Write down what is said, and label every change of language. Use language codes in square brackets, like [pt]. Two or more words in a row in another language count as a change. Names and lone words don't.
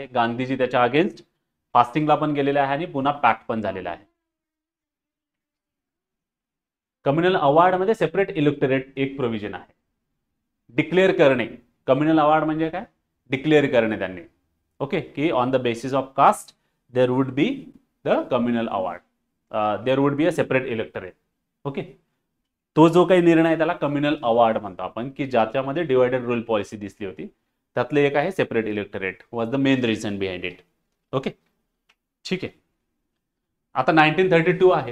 [mr] गांधीजी त्याच्या अगेन्स्ट फास्टिंगला पण गेलेला आहे आणि पुन्हा पॅक्ट पण झालेला आहे. [en] communal award [mr] मध्ये [en] separate electorate [mr] एक प्रोव्हिजन आहे. डिक्लेअर करणे, [en] communal award [mr] म्हणजे काय? डिक्लेअर करणे त्यांनी. [en] ओके, की on the basis of caste there would be the communal award, there would be a separate electorate. [mr] ओके, तो जो काही निर्णय त्याला [en] communal award [mr] म्हणतो आपण, की ज्याच्यामध्ये [en] divided rule policy [mr] दिसली होती. त्यातलं एक आहे [en] separate electorate, was the main reason behind it. [mr] ओके, ठीक आहे. आता 1932 आहे.